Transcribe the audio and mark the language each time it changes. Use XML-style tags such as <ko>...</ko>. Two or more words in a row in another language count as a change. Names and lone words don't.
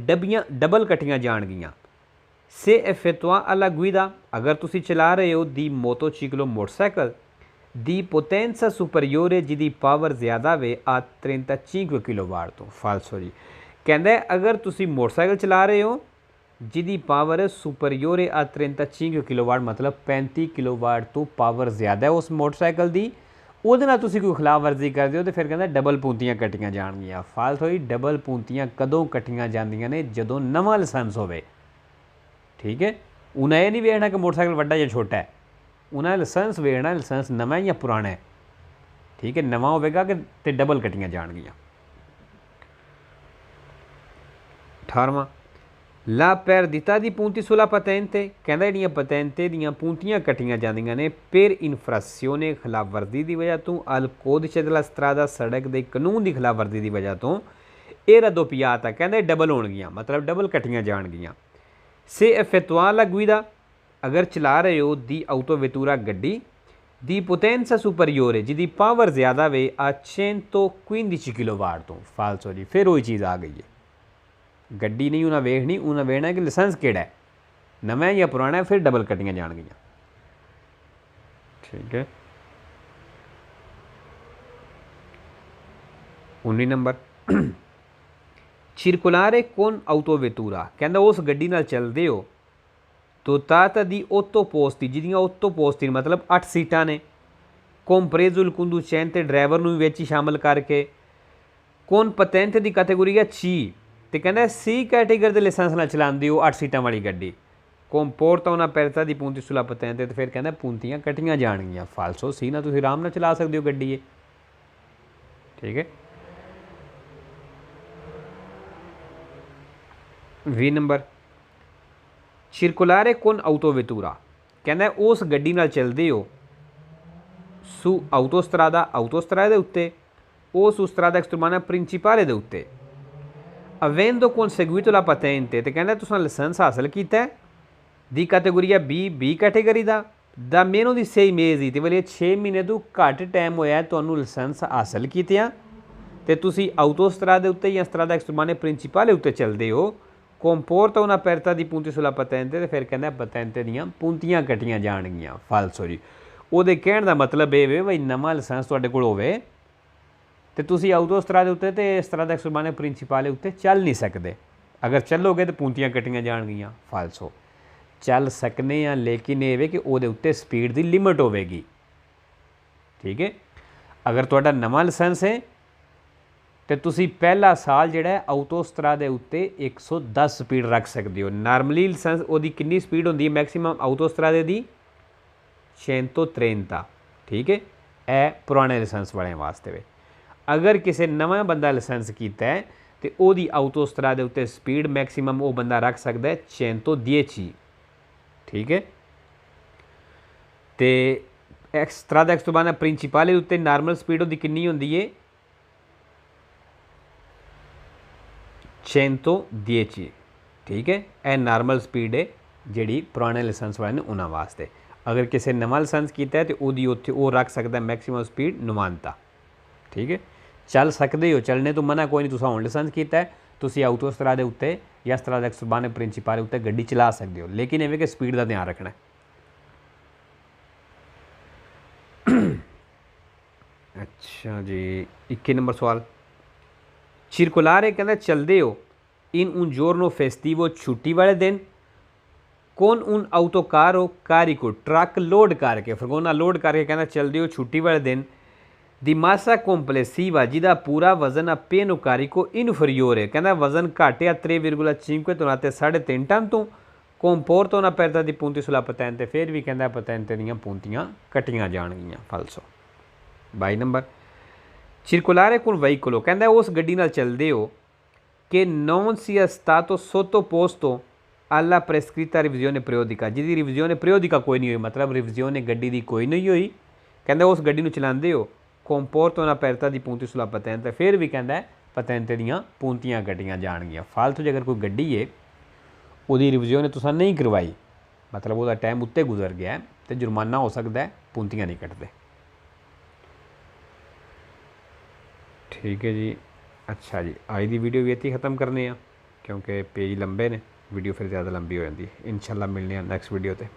<pa>ਮਤਲਬ ਡਬਲ ਕੱਟੀਆਂ ਜਾਣਗੀਆਂ</pa> <it>se effettuare alla guida</it> <pa>ਅਗਰ ਤੁਸੀ ਚਲਾ ਰਹੇ ਹੋ ਦੀ ਮੋਟੋਚਿਕਲੋ ਮੋਟਰਸਾਈਕਲ ਦੀ</pa> <it>potenza superiore</it> <pa>ਜਿਹਦੀ ਪਾਵਰ ਜ਼ਿਆਦਾ ਵੇ ਆ 35 ਕਿਲੋਵਾਟ ਤੋਂ ਫਾਲਸੋ ਜੀ ਕਹਿੰਦਾ ਅਗਰ ਤੁਸੀਂ ਮੋਟਰਸਾਈਕਲ ਚਲਾ ਰਹੇ ਹੋ ਜਿਹਦੀ ਪਾਵਰ ਸੁਪਰੀਓਰ ਆ 35 ਕਿਲੋਵਾਟ ਮਤਲਬ 35 ਕਿਲੋਵਾਟ ਤੋਂ ਪਾਵਰ ਜ਼ਿਆਦਾ ਹੈ ਉਸ ਮੋਟਰਸਾਈਕਲ ਦੀ ਉਹਦੇ ਨਾਲ ਤੁਸੀਂ ਕੋਈ ਖਿਲਾਫ ਵਰਜ਼ੀ ਕਰਦੇ ਹੋ ਤੇ ਫਿਰ ਕਹਿੰਦਾ ਡਬਲ ਪੂੰਤੀਆਂ ਕੱਟੀਆਂ ਜਾਣਗੀਆਂ ਫਾਲਸੋ ਜੀ ਡਬਲ ਪੂੰਤੀਆਂ ਕਦੋਂ ਕੱਟੀਆਂ ਜਾਂਦੀਆਂ ਨੇ ਜਦੋਂ ਨਵਾਂ ਲਾਇਸੈਂਸ ਹੋਵੇ ਠੀਕ ਹੈ ਉਨ੍ਹਾਂ ਇਹ ਨਹੀਂ ਵੇਖਣਾ ਕਿ ਮੋਟਰਸਾਈਕਲ ਵੱਡਾ ਯਾ ਛੋਟਾ ਹੈ ਉਨ੍ਹਾਂ ਲਾਇਸੈਂਸ ਵੇਖਣਾ ਲਾਇਸੈਂਸ ਨਵਾਂ ਯਾ ਪੁਰਾਣਾ ਹੈ ਠੀਕ ਹੈ ਨਵਾਂ ਹੋਗਾ ਕਿ ਤੇ ਡਬਲ ਕੱਟੀਆਂ ਜਾਏਗੀਆਂ 18ਵਾਂ</pa> <it>la perdita di punti sulla patente</it> <pa>ਕਹਿਤਾ ਜਿਹੜੀਆਂ patente ਦੀਆਂ puntiਆਂ ਕੱਟੀਆਂ ਜਾਂਦੀਆਂ ਨੇ</pa> <it>per infrazione</it> <pa>ਖਿਲਾਫ ਵਰਜ਼ੀ ਕੀ ਵਜ੍ਹਾ ਤੋ al</pa> <it>codice della strada</it> <pa>ਸੜਕ ਕੇ ਕਾਨੂੰਨ ਕੀ ਖਿਲਾਫ ਵਰਜ਼ੀ ਕੀ ਵਜ੍ਹਾ ਤੋ ਯੇ raddoppiata ਕਹਿਤੇ ਡਬਲ ਹੋਣਗੀਆਂ ਮਤਲਬ ਡਬਲ ਕੱਟੀਆਂ ਜਾਏਗੀਆਂ</pa> <it>se effettuare la guida</it> <pa>ਅਗਰ ਚਲਾ ਰਹੇ ਹੋ ਦੀ autovettura ਗੱਡੀ ਦੀ</pa> <it>potenza superiore</it> <pa>ਜਿਹਦੀ ਪਾਵਰ ਜ਼ਿਆਦਾ ਵੇ ਆ 115 ਕਿਲੋਵਾਟ ਤੋ ਫਾਲਸੋ ਜੀ ਫਿਰ ਵਹੀ ਚੀਜ਼ ਆ ਗਈ ਹੈ ਗੱਡੀ ਨਹੀਂ ਉਨ੍ਹਾਂ ਵੇਖਣੀ ਉਨ੍ਹਾਂ ਵੇਖਣਾ ਕਿ ਲਾਇਸੈਂਸ ਕਿਹੜਾ ਹੈ ਨਵਾਂ ਯਾ ਪੁਰਾਣਾ ਹੈ ਫਿਰ ਡਬਲ ਕੱਟੀਆਂ ਜਾਏਗੀਆਂ ਠੀਕ ਹੈ 19 ਨੰਬਰ</pa> <it>circolare con autovettura</it> <pa>ਕਹਿੰਦਾ ਉਸ ਗੱਡੀ ਨਾਲ ਚੱਲਦੇ ਹੋ</pa> <it>dotata di 8 posti</it> <pa>ਜਿਹਦੀਆਂ 8 posti ਮਤਲਬ 8 ਸੀਟਾਂ ਨੇ</pa> <it>compreso il conducente</it> <pa>ਡਰਾਈਵਰ ਨੂੰ ਵਿੱਚ ਹੀ ਸ਼ਾਮਲ ਕਰਕੇ</pa> <it>con patente</it> <pa>ਦੀ ਕੈਟਾਗਰੀ ਹੈ C ਤੇ ਕਹਿੰਦਾ C ਕੈਟਾਗਰੀ ਦੇ ਲਾਇਸੈਂਸ ਨਾਲ ਚਲਾਉਂਦੇ ਹੋ 8 ਸੀਟਾਂ ਵਾਲੀ ਗੱਡੀ</pa> <it>comporta una perdita di punti sulla patente</it> <pa>ਤੇ ਫਿਰ ਕਹਿੰਦਾ puntiਆਂ ਕੱਟੀਆਂ ਜਾਣਗੀਆਂ ਫਾਲਸੋ C ਨਾਲ ਤੁਸੀਂ ਆਰਾਮ ਨਾਲ ਚਲਾ ਸਕਦੇ ਹੋ ਗੱਡੀ ਇਹ ਠੀਕ ਹੈ 20 ਨੰਬਰ</pa> <it>circolare con autovettura</it> <pa>ਕਹਿੰਦਾ ਉਸ ਗੱਡੀ ਨਾਲ ਚੱਲਦੇ ਹੋ</pa> <it>su autostrada</it> <pa>ਦੇ ਉੱਤੇ ਉਸ</pa> <it>strada extraeurbana principale</it> <pa>ਦੇ ਉੱਤੇ</pa> <it>avendo conseguito la patente</it> <pa>ਤੇ ਕਹਿੰਦਾ ਤੁਸੀਂ ਲਾਇਸੈਂਸ ਹਾਸਲ ਕੀਤਾ ਦੀ ਕੈਟਾਗਰੀ B ਕੈਟਾਗਰੀ ਦਾ</pa> <it>meno di 6</it> <pa>mesi ਤੇ ਵਾਲੇ 6 ਮਹੀਨੇ ਤੋਂ ਘੱਟ ਟਾਈਮ ਹੋਇਆ ਤੁਹਾਨੂੰ ਲਾਇਸੈਂਸ ਹਾਸਲ ਕੀਤਿਆਂ ਤੇ ਤੁਸੀਂ autostrada ਦੇ ਉੱਤੇ ਜਾਂ</pa> <it>strada extraeurbana principale</it> <pa>ਉੱਤੇ ਚੱਲਦੇ ਹੋ</pa> <it>comporta una perdita di punti sulla patente</it> <pa>ਤੇ ਫਿਰ ਕਹਿੰਦਾ patente ਦੀਆਂ puntiਆਂ ਕੱਟੀਆਂ ਜਾਣਗੀਆਂ ਫਾਲਸੋ ਜੀ ਉਹਦੇ ਕਹਿਣ ਦਾ ਮਤਲਬ ਇਹ ਵੇ ਬਈ ਨਵਾਂ ਲਾਇਸੈਂਸ ਤੁਹਾਡੇ ਕੋਲ ਹੋਵੇ ਤੇ ਤੁਸੀਂ autostrada ਦੇ ਉੱਤੇ ਤੇ</pa> <it>strada extraeurbana principale</it> <pa>ਉੱਤੇ ਚੱਲ ਨਹੀਂ ਸਕਦੇ ਅਗਰ ਚੱਲੋਗੇ ਤਾਂ puntiਆਂ ਕੱਟੀਆਂ ਜਾਣਗੀਆਂ ਫਾਲਸੋ ਚੱਲ ਸਕਨੇ ਆ ਲੇਕਿਨ ਇਹ ਵੇ ਕਿ ਉਹਦੇ ਉੱਤੇ ਸਪੀਡ ਦੀ ਲਿਮਿਟ ਹੋਵੇਗੀ ਠੀਕ ਹੈ ਅਗਰ ਤੁਹਾਡਾ ਨਵਾਂ ਲਾਇਸੈਂਸ ਹੈ ਤੋ ਤੁਸੀ ਪਹਿਲਾ ਸਾਲ ਜਿਹੜਾ ਹੈ autostrada ਦੇ ਉੱਤੇ 110 ਸਪੀਡ ਰੱਖ ਸਕਤੇ ਹੋ ਨਾਰਮਲੀ ਲਾਇਸੈਂਸ ਉਹਦੀ ਕਿਤਨੀ ਸਪੀਡ ਹੁੰਦੀ ਹੈ ਮੈਕਸੀਮਮ autostrada ਦੀ 130 ਠੀਕ ਹੈ ਇਹ ਪੁਰਾਣੇ ਲਾਇਸੈਂਸ ਵਾਲੇ ਵਾਸਤੇ ਵੇ ਅਗਰ ਕਿਸੀ ਨਵਾਂ ਬੰਦਾ ਲਾਇਸੈਂਸ ਕੀਆ ਹੈ ਤੋ ਉਹਦੀ autostrada ਦੇ ਉੱਤੇ ਸਪੀਡ ਮੈਕਸੀਮਮ ਵੋ ਬੰਦਾ ਰੱਖ ਸਕਤਾ ਹੈ 110 ਠੀਕ ਹੈ तो</pa> <it>strada extraeurbana principale</it> <pa>ਦੇ ਉੱਤੇ ਨਾਰਮਲ ਸਪੀਡ ਉਹਦੀ ਕਿਤਨੀ ਹੁੰਦੀ ਹੈ 110 ਠੀਕ ਹੈ ਯਹ ਨਾਰਮਲ ਸਪੀਡ ਹੈ ਜੀ ਪੁਰਾਣੇ ਲਾਇਸੈਂਸ ਵਾਲੇ ਨੇ ਉਨ੍ਹਾਂਨੇ ਵਾਸਤੇ ਅਗਰ ਕਿਸੀ ਨਵਾਂ ਲਾਇਸੈਂਸ ਕੀਆ ਹੈ ਤੋ ਵੋ ਉੱਥੇ ਵੋ ਰੱਖ ਸਕਤਾ ਮੈਕਸੀਮਮ ਸਪੀਡ 90 ਠੀਕ ਹੈ ਚੱਲ ਸਕਤੇ ਹੋ ਚੱਲਣੇ ਤੋ ਮਨਾ ਕੋਈ ਨਹੀਂ ਤੁਸਾਂ ਹੁਣ ਲਾਇਸੈਂਸ ਕੀਆ ਹੈ ਤੁਸੀ autostrada ਦੇ ਉੱਤੇ ਯਾ</pa> <it>strada extraeurbana principale</it> <pa>ਉੱਤੇ ਗੱਡੀ ਚਲਾ ਸਕਤੇ ਹੋ ਲੇਕਿਨ ਇਵੇਂ ਕਿ ਸਪੀਡ ਕਾ ਧਿਆਨ ਰੱਖਣਾ ਅੱਛਾ ਜੀ 21 ਨੰਬਰ ਸਵਾਲ circolare ਕਹਿਤਾ ਚਲਤੇ ਹੋ</pa> <it>in un giorno festivo</it> <pa>ਛੁੱਟੀ ਵਾਲੇ ਦਿਨ</pa> <it>con un autocarro carico</it> <pa>ਟਰੱਕ ਲੋਡ ਕਰਕੇ ਫਰਗੋਨਾ ਲੋਡ ਕਰਕੇ ਕਹਿਣਾ ਚਲਤੇ ਹੋ ਛੁੱਟੀ ਵਾਲੇ ਦਿਨ</pa> <it>di massa complessiva</it> <pa>ਜਿਹਦਾ ਪੂਰਾ ਵਜ਼ਨ</pa> <it>appeno carico inferiore</it> <pa>कहना ਵਜ਼ਨ ਘੱਟ ਹੈ 3,5 ਤੋ 3.5 ਟਨ ਤੋ</pa> <it>comporta una perdita di punti sulla patente</it> <pa>ਫਿਰ ਭੀ ਕਹਿਣਾ patente ਦੀਆਂ puntiਆਂ ਕੱਟੀਆਂ ਜਾਣਗੀਆਂ falso 22 ਨੰਬਰ</pa> <it>circolare con veicolo</it> <pa>ਕਹਿਣਾ ਉਸ ਗੱਡੀ ਨਾਲ ਚੱਲਦੇ ਹੋ</pa> <it>che non sia stato sottoposto alla prescritta revisione periodica</it> <pa>जिहदी</pa> <it>revisione periodica</it> <pa>ਕੋਈ ਨਹੀਂ ਹੋਈ ਮਤਲਬ revisione ਗੱਡੀ ਦੀ ਕੋਈ ਨਹੀਂ ਹੋਈ ਕਹਿਣਾ ਉਸ ਗੱਡੀ ਨੂੰ ਚਲਾਂਦੇ ਹੋ</pa> <it>comporta una perdita di punti sulla patente</it> <pa>ਫਿਰ ਭੀ ਕਹਿਣਾ patente ਦੀਆਂ puntiਆਂ ਕੱਟੀਆਂ ਜਾਣਗੀਆਂ ਫਾਲਤੂ ਜੇ ਅਗਰ ਕੋਈ ਗੱਡੀ ਹੈ ਉਹਦੀ ਰਿਵਿਜ਼ਨ ਤੁਸਾਂ ਨਹੀਂ ਕਰਵਾਈ ਮਤਲਬ ਉਹਦਾ ਟਾਈਮ ਉੱਤੇ ਗੁਜ਼ਰ ਗਿਆ ਤੋ ਜੁਰਮਾਨਾ ਹੋ ਸਕਤਾ ਹੈ puntiਆਂ ਨਹੀਂ ਕਟਤੇ ਠੀਕ ਹੈ ਜੀ ਅੱਛਾ ਜੀ ਆਜ ਕੀ ਵੀਡੀਓ ਭੀ ਇੱਥੇ ਖ਼ਤਮ ਕਰਨੇ ਕਿਉਂਕਿ ਪੇਜ ਲੰਬੇ ਨੇ ਵੀਡੀਓ ਫਿਰ ਜ਼ਿਆਦਾ ਲੰਬੀ ਹੋ ਜਾਤੀ ਹੈ। ਇੰਸ਼ਾਅੱਲਾਹ ਮਿਲਣੇ</pa> <en>next video</en> <pa>ते।</pa>